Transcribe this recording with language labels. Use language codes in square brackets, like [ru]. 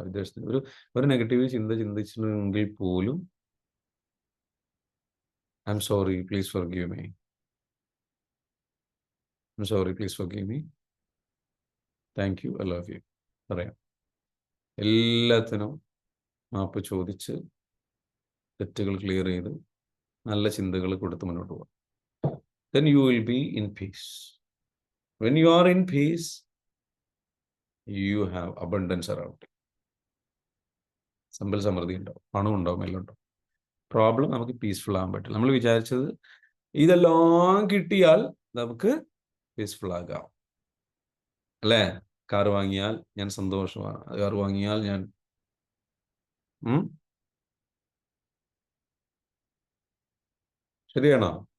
[ml] വിദേശത്തിന് ഒരു നെഗറ്റീവ് ചിന്ത ചിന്തിച്ചിട്ടുണ്ടെങ്കിൽ പോലും [en] I'm sorry, please forgive me, I'm sorry, please forgive me, thank you, I love you [ml] പറയാം. എല്ലാത്തിനും മാപ്പ് ചോദിച്ച് തെറ്റുകൾ ക്ലിയർ ചെയ്ത് നല്ല ചിന്തകൾ കൊടുത്ത് മുന്നോട്ട് പോകാം. [en] then you will be in peace. when you are in peace, you have abundance around you. [ml] സമ്പൽ സമൃദ്ധി ഉണ്ടാവും, പണം ഉണ്ടാവും, എല്ലാം ഉണ്ടാവും. പ്രോബ്ലം നമുക്ക് പീസ്ഫുൾ ആകാൻ പറ്റില്ല. നമ്മൾ വിചാരിച്ചത് ഇതെല്ലാം കിട്ടിയാൽ നമുക്ക് പീസ്ഫുൾ ആകാം അല്ലേ? കാർ വാങ്ങിയാൽ ഞാൻ സന്തോഷമാണ്, കാർ വാങ്ങിയാൽ ഞാൻ ശരിയാണോ?